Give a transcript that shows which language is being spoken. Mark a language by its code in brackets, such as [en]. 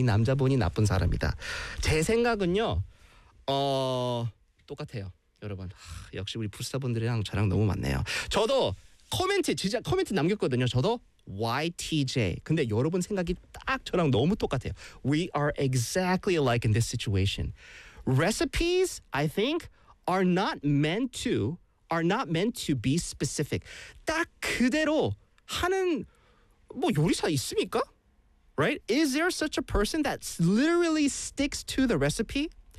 [ko] 이 남자분이 나쁜 사람이다. 제 생각은요, 똑같아요. 여러분, 역시 우리 부스타분들이랑 저랑 너무 맞네요. 저도 진짜 코멘트 남겼거든요. 저도 YTJ. 근데 여러분 생각이 딱 저랑 너무 똑같아요. [en] We are exactly alike in this situation. Recipes, I think, are not meant to be specific. [ko] 딱 그대로 하는 뭐 요리사 있습니까? [en] Right? Is there such a person that literally sticks to the recipe?